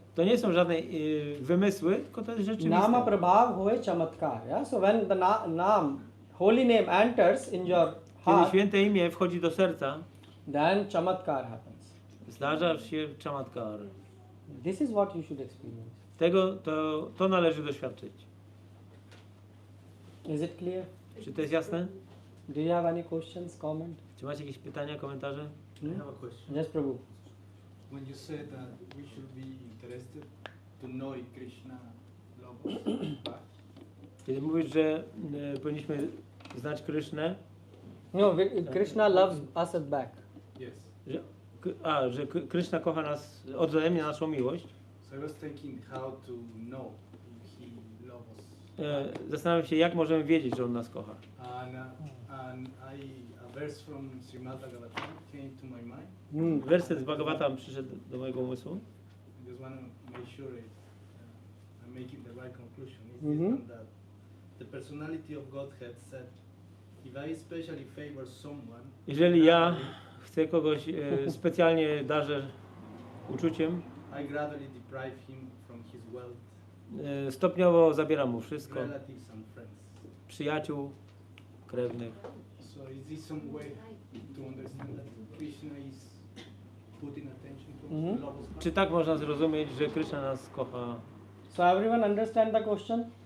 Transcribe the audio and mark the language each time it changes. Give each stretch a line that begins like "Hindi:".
Polish: To nie są żadne wymysły, tylko to jest
Bangla: Nama
Polish: rzeczywiste.
Bangla: prabhav hoye chamatkar.
English: Yeah? So when the nam, holy name enters in your
Polish: Kiedy
English: heart,
Polish: święte imię wchodzi do serca,
English: then chamatkar happens.
Polish: zdarza się czamatkar.
English: This is what you should experience.
Polish: To należy doświadczyć.
English: Is it clear?
Polish: Czy to jest jasne?
English: Do you have any questions, comment?
Polish: Czy macie jakieś pytania, komentarze?
English: I have a question. Yes, Prabhu. When you said that we should be interested to know if Krishna loves us back,
Polish: Kiedy mówisz, że powinniśmy znać Krysznę,
English: No, Krishna loves us back. yes.
Polish: że Kryszna kocha nas, odwzajemnia naszą miłość.
English: So I was thinking how to know if he loves us.
Polish: Zastanawiam się, jak możemy wiedzieć, że On nas kocha.
English: And I, a verse from Srimad Bhagavatam came to my mind.
Polish: Werset z Bhagavatam przyszedł do mojego umysłu.
English: I just want to make sure I'm making the right conclusion. It's this one that the personality of Godhead said, if I especially favor someone,
Polish: Jeżeli ja chcę kogoś specjalnie darzę uczuciem,
English: I gradually deprive him from his wealth,
Polish: stopniowo zabieram mu wszystko,
English: relatives and friends.
Polish: przyjaciół, krewnych.
English: So is this some way to understand that Krishna is putting attention to love?
Polish: Czy tak można zrozumieć, że Krishna nas kocha?
English: So everyone understand the question?